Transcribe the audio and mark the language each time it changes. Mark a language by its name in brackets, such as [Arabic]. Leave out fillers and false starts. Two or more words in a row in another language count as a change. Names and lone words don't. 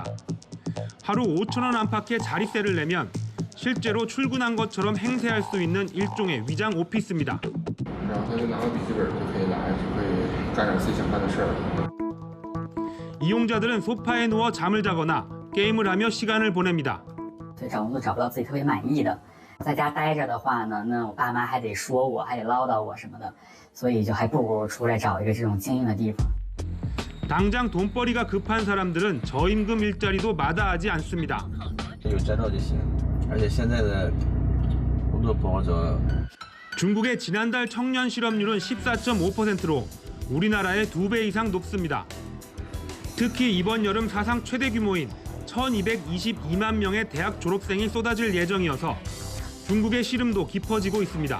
[Korean] 하루 5,000원 안팎의 자릿세를 내면 실제로 출근한 것처럼 행세할 수 있는 일종의 위장 오피스입니다. 이용자들은 소파에 누워 잠을 자거나 게임을 하며 시간을 보냅니다. [Chinese] 找工作找不到自己特别满意的，在家待着的话呢，那我爸妈还得说我，还得唠叨我什么的，所以就还不如出来找一个这种静谧的地方。 [Korean] 당장 돈벌이가 급한 사람들은 저임금 일자리도 마다하지 않습니다. [Chinese] 有证照就行，而且现在的工作不好找。 [Korean] 중국의 지난달 청년 실업률은 14.5%로 우리나라의 2배 이상 높습니다. 특히 이번 여름 사상 최대 규모인 1,222만 명의 대학 졸업생이 쏟아질 예정이어서 중국의 시름도 깊어지고 있습니다.